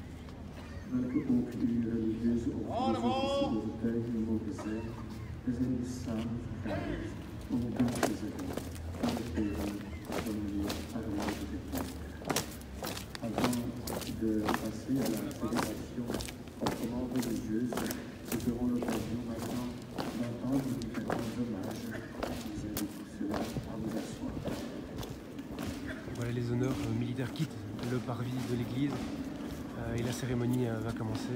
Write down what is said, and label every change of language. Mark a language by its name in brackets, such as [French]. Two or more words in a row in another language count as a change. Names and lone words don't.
[Dutch] welke ook uw religieuze of filosofische overtuiging mogen zijn. We zijn dus samen vergaderd om dank te zeggen aan de peren van meneer Armand Dellecker. [French] Avant de passer à la célébration proprement religieuse, nous aurons l'occasion maintenant d'entendre différents hommages. Nous invitons pour cela à vous asseoir. Voilà, les honneurs militaires quittent le parvis de l'église et la cérémonie va commencer.